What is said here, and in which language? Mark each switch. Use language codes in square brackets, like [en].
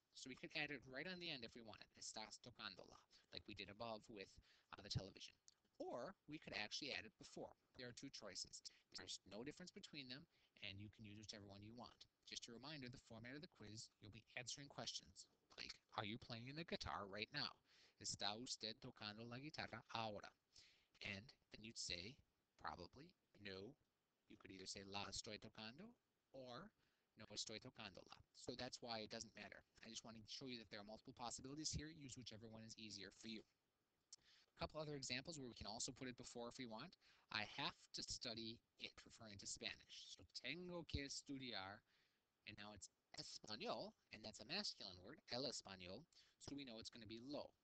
[en] So we could add it right on the end if we wanted. [es] Estás tocándola, [en] like we did above with the television. Or we could actually add it before. There are two choices. There's no difference between them, and you can use whichever one you want. Just a reminder, the format of the quiz, you'll be answering questions like, are you playing the guitar right now? [es] ¿Está usted tocando la guitarra ahora? [en] And then you'd say, probably, no. You could either say [es] la estoy tocando [en] or [es] no estoy tocándola. [en] So that's why it doesn't matter. I just want to show you that there are multiple possibilities here. Use whichever one is easier for you. A couple other examples where we can also put it before if we want. I have to study it, referring to Spanish. So [es] tengo que estudiar, [en] and now it's español, and that's a masculine word, [es] el español, [en] so we know it's going to be lo.